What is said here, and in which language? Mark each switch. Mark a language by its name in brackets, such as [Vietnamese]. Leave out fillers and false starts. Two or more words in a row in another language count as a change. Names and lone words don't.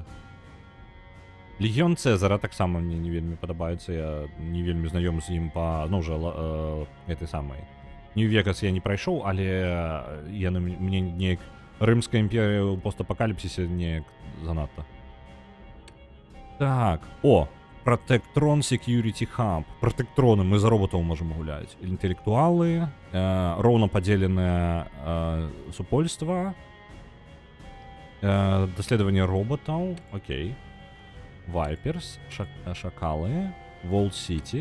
[Belarusian] Легіён Цэзара таксама мне не вельмі падабаецца. Я не вельмі знаём з ім па... Ну, ўжо гэтай самай. Нью-Вегас я не прайшоў, але яны мне неяк... Рымская імперія ў постапакаліпсісе неяк занадта. Так, о! Protectron Security Hub. Протектроны, мы за роботаў можам гуляць. Інтэлектуалы, роўна падзеленае супольства, даследаванне роботаў, окей. Вайперс, шакалы, Wall City.